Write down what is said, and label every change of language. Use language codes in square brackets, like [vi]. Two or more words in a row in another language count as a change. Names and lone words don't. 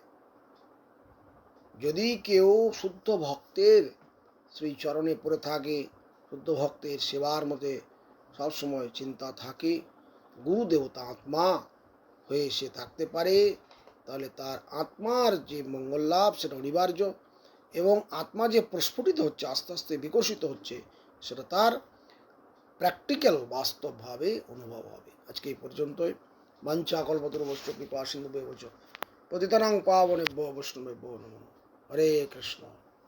[bn] যদি কেউ শুদ্ধ ভক্তের শ্রীচরণে পড়ে থাকে, শুদ্ধ ভক্তের সেবার মধ্যে সবসময় চিন্তা থাকে, গুরু দেবতা আত্মা হয়ে সে থাকতে পারে, তাহলে তার আত্মার যে মঙ্গল লাভ সেটা অনিবার্য, এবং আত্মা যে প্রস্ফুটিত হচ্ছে, আস্তে আস্তে বিকশিত হচ্ছে, সেটা তার প্র্যাকটিক্যাল বাস্তবভাবে অনুভব হবে। আজকে এই পর্যন্তই। [sa] বাঞ্ছা কল্পতরুভ্যশ্চ কৃপা সিন্ধুভ্যেব চ পতিতানাং পাবনেভ্যো বৈষ্ণবেভ্যো নমঃ। [bn] হরে কৃষ্ণ।